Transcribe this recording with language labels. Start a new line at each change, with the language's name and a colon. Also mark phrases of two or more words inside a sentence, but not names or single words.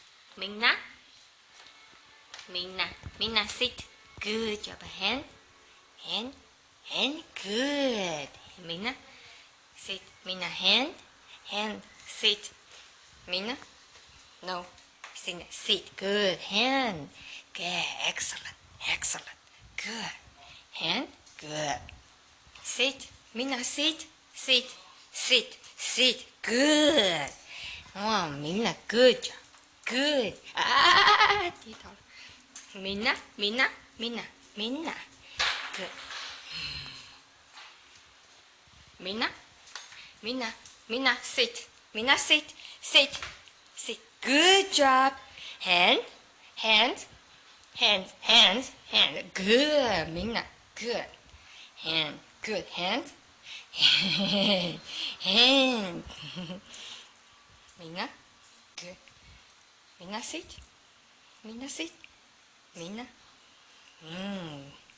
English: Minna. Minna. Minna, sit. Good job. Hand. Hand. Hand. Good. Minna. Sit. Minna, hand. Hand. Sit. Minna. No. Sit. Good. Hand. Good. Excellent. Excellent. Good. Hand. Good. Sit. Minna, sit. Sit. Sit. Sit. Good. Oh, Minna, good job. Good. Ah, Minna, Minna, Minna, Minna. Good. Minna, Minna, Minna, sit. Minna, sit. Sit. Sit. Good job. Hand, hand, hand, hand, hand. Good, Minna. Good. Hand. Good. Hand. Hand. Minna. Good. Minna, sit. Minna, sit. Minna.